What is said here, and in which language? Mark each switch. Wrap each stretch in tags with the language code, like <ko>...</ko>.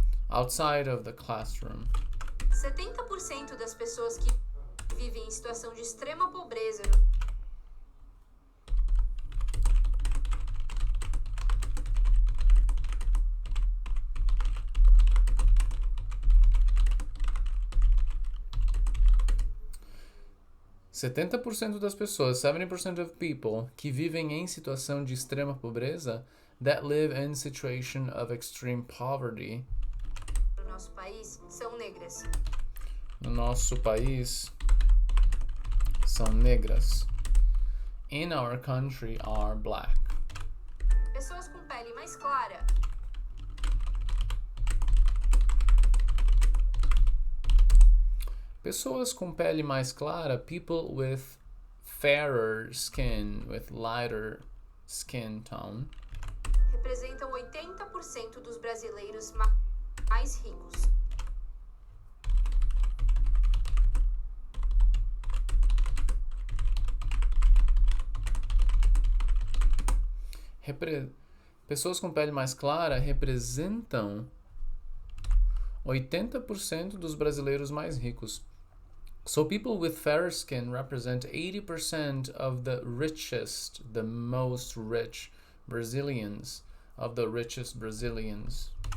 <en>Outside of the classroom.</en> <pt>70% das pessoas que vivem em situação de extrema pobreza 70% das pessoas,</pt> <en>70% of people,</en> <pt>que vivem em situação de extrema pobreza,</pt> <en>that live in situation of extreme poverty,</en> <pt>no nosso país são negras. no nosso país, são negras.</pt> <en>In our country are black.</en> <pt>Pessoas com pele mais clara Pessoas com pele mais clara,</pt> <en>people with fairer skin, with lighter skin tone,</en> <pt>representam 80% dos brasileiros mais ricos. Pessoas com pele mais clara representam 80% dos brasileiros mais ricos.</pt> <en>So people with fairer skin represent 80% of the richest, the most rich Brazilians, of the richest Brazilians.</en>